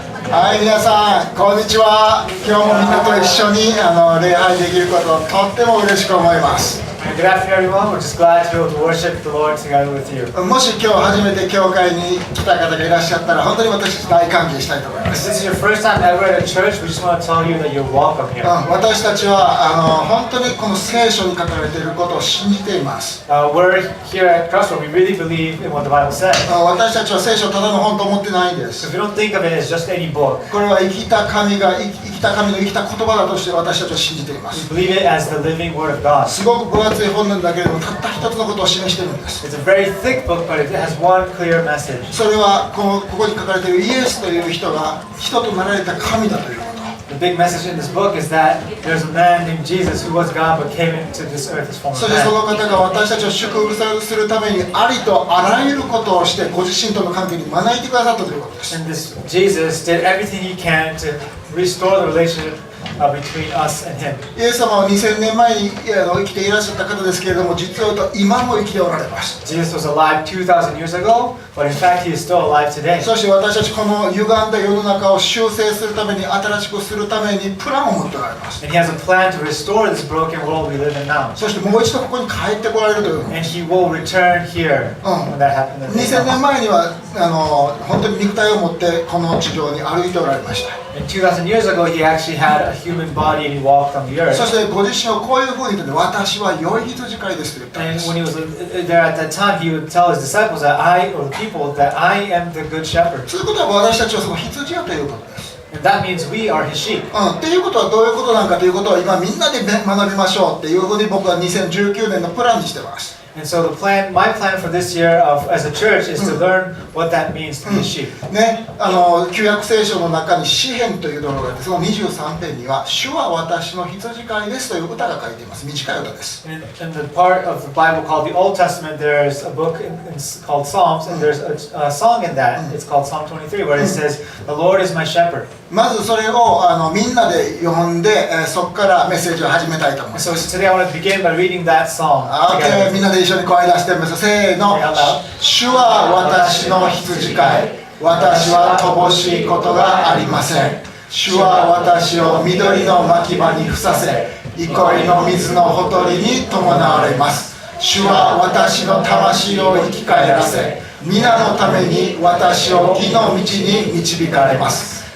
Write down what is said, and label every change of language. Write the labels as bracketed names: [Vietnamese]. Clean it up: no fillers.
[Japanese] はい、皆さん、こんにちは。今日もみんなと一緒に礼拝できることをとっても嬉しく思います。 [English] Good afternoon, everyone. We're just glad to be able to worship the Lord together with you. [Japanese] もし今日初めて教会に来た方がいらっしゃったら、本当に私たち大歓迎したいと思いま [English] If [Japanese] す。 [English] this is your first time ever at a church, we just want to tell you that you're welcome here. [Japanese] 私たちは本当にこの聖書に書かれていることを信じています。 [English] We're here at Crossroad. We really believe in what the Bible says. [Japanese] 私たちは聖書をただの本と思ってないんです。 [English] So we don't think of it as just any book. [Japanese] これは生きた神の生きた言葉だとして私たちは信じていま [English] We [Japanese] す。 [English] believe it as the living Word of God. [Japanese] すごく分厚い本なんだけれども、たった一つのことを示しているんです。 [English] It's a very thick book, but it has one clear message. [Japanese] それはここに書かれているイエスという人が人となられた神だということ。 [English] The big message in this book is that there's a man named Jesus who was God but came into this earth as form of [Japanese] そしてそ [English] man. [Japanese] の方が私たちを祝福するためにありとあらゆることをしてご自身との関係に招いてくださったということです。 [English] And this Jesus did everything he can to restore the relationship between us and him. [Japanese] イエス様は2000年前に生きていらっしゃった方ですけれども、実を言うと今も生きておられます。 [English] Jesus was alive 2,000 years ago, but in fact he is still alive today. [Japanese] そして私たちこの歪んだ世の中を修正するために、新しくするためにプランを持っておられます。 [English] And he has a plan to restore this broken world we live in now. [Japanese] そしてもう一度ここに帰ってこられるという。 [English] And he will return here when that happens. [Japanese] 2000年前には本当に肉体を持ってこの地上に歩いておられました。 [English] And 2,000 years ago he actually had a human body and he walked on the earth. [Japanese] そしてご自身をこういうふうに言って、私は良い羊飼いですと言ったんで [English] And [Japanese] す。 [English] when he was there at that time, he would tell his disciples that or the people, that I am the good shepherd. [Japanese] そういうことは私たちはその羊やということです。 [English] And that means we are his sheep. [Japanese] っていうことはどういうことなのかということを今みんなで学びましょうっていうふうに僕は2019年のプランにしてます。 [English] And so my plan for this year as a church is to learn what that means to be a sheep. [Japanese] ね、旧約聖書の中に詩編というところがあって、その23編には主は私の羊飼いですという歌が書いています。短い歌です。 [English] In the part of the Bible called the Old Testament, there's a book called Psalms, and there's a song in that. It's called Psalm 23, where it says, "The Lord is my shepherd." [Japanese] まずそれをみんなで読んで、そこからメッセージを始めたいと思います。 [English] So today I want to begin by reading that song together. [Japanese] みんなで一緒に声出してみましょう。せーの。主は私の羊飼い。私は乏しいことがありません。主は私を緑の牧場にふさせ、憩いの水のほとりに伴われます。主は私の魂を生き返らせ、皆のために私を義の道に導かれます。